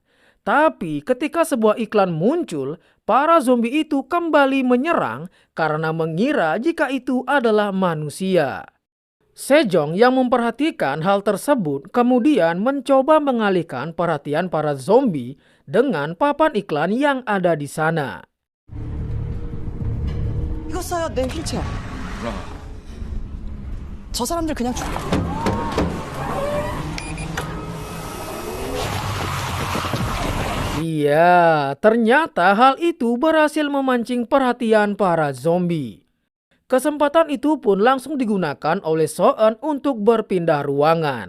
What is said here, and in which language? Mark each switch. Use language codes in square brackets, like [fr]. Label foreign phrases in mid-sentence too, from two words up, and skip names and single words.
[id] Tapi ketika sebuah iklan muncul, para zombie itu kembali menyerang karena mengira jika itu adalah manusia. Sejong yang memperhatikan hal tersebut kemudian mencoba mengalihkan perhatian para zombie dengan papan iklan yang ada di sana. [ko] 이거 써요, 내 휠체어. 저 사람들 그냥 죽... [id] Iya, ternyata hal itu berhasil memancing perhatian para zombie. Kesempatan itu pun langsung digunakan oleh Soen untuk berpindah ruangan.